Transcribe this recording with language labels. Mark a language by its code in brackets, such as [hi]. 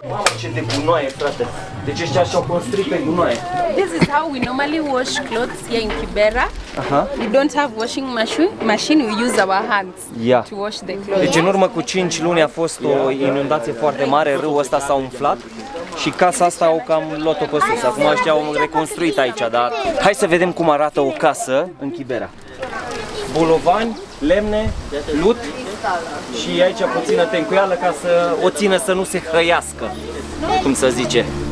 [ro] Mamă, ce de gunoaie, frate! Deci ăștia și-au construit pe gunoaie. [en] This is how we normally wash clothes here in Kibera. We don't have washing machine. We use our hands to wash the clothes. [ro] Deci în urmă cu 5 luni a fost o inundație foarte mare, râul ăsta s-a umflat și casa asta au cam luat-o pe sus. Acum ăștia au reconstruit aici, dar hai să vedem cum arată o casă în Kibera. Bolovani, lemne, lut și aici puțină tencuială ca să o țină să nu se hrăiască, cum să zice.